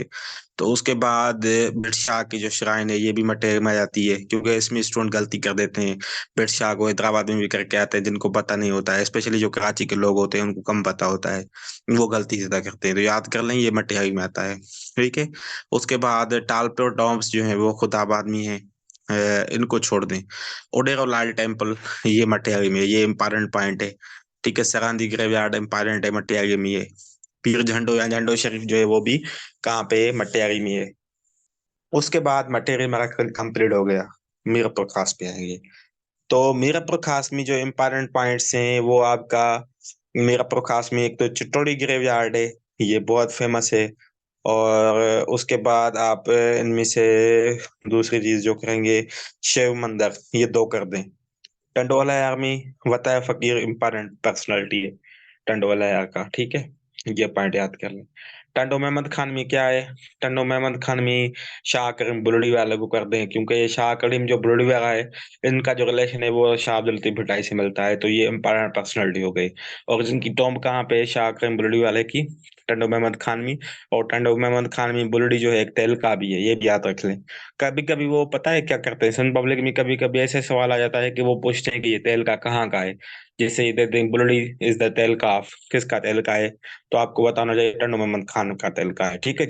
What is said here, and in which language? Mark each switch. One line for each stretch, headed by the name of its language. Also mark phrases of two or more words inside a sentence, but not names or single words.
Urdu: تو اس کے بعد برشاہ کی جو شرائن ہے یہ بھی مٹیریل میں آ جاتی ہے، کیونکہ اس میں سٹوڈنٹ غلطی کر دیتے ہیں، برشاہ کو حیدرآباد میں بھی کر کے آتے ہیں، جن کو پتا نہیں ہوتا ہے، سپیشلی جو کراچی کے لوگ ہوتے ہیں ان کو کم پتا ہوتا ہے، وہ غلطی زیادہ کرتے ہیں، تو یاد کر لیں یہ مٹیاری میں آتا ہے، ٹھیک ہے. اس کے بعد ٹالپے اور ٹومز جو ہے وہ خدا آباد میں ہے، ان کو چھوڑ دیں. اوڈیرو لال ٹیمپل یہ مٹیاری میں ہے، یہ
English: important point
Urdu: ہے، ٹھیک ہے. सरांदी
English: graveyard important
Urdu: ہے، مٹیاری میں ہے. پیر جھنڈو یا جھنڈو شریف جو ہے وہ بھی کہاں پے ہے، مٹیاری میں ہے. اس کے بعد مٹیریل ہمارا کمپلیٹ ہو گیا، میرپور خاص پے آئیں گے. تو میرپور خاص میں جو
English: important points
Urdu: ہیں وہ آپ کا، میرپور خاص میں ایک تو چتوڑی گریویارڈ ہے، یہ بہت فیمس ہے. اور اس کے بعد آپ ان میں سے دوسری چیز جو کریں گے، شیو مندر، یہ دو کر دیں. ٹنڈو الہ یار میں وتایو فقیر
English: important personality
Urdu: ہے ٹنڈو الہ یار کا، ٹھیک ہے، یہ پوائنٹ یاد کر لیں. ٹنڈو محمد خان میں کیا ہے, ٹنڈو محمد خان میں شاہ کریم بلڑی والے کو کر دیں، کیونکہ یہ شاہ کریم جو بلڑی والا ہے، ان کا جو ریلیشن ہے وہ شاہ عبداللطیف بھٹائی سے ملتا ہے، تو یہ
English: important personality
Urdu: ہو گئی. اور جن کی ٹومب کہاں پے ہے، شاہ کریم بلڑی والے کی، ٹنڈو محمد خان میں. اور ٹنڈو محمد خان میں بلڑی جو ہے ایک تعلقہ بھی ہے، یہ بھی یاد رکھ لیں. کبھی کبھی وہ پتا ہے کیا کرتے ہیں، سن پبلک میں کبھی کبھی ایسے سوال آ جاتا ہے کہ وہ پوچھتے ہیں کہ یہ تعلقہ کہاں کا ہے، جیسے یہ دیتے ہیں بلڑی
English: is the taluka of,
Urdu: کس کا تعلقہ ہے، تو آپ کو بتانا چاہیے ٹنڈو محمد خان کا تعلقہ ہے، ٹھیک ہے.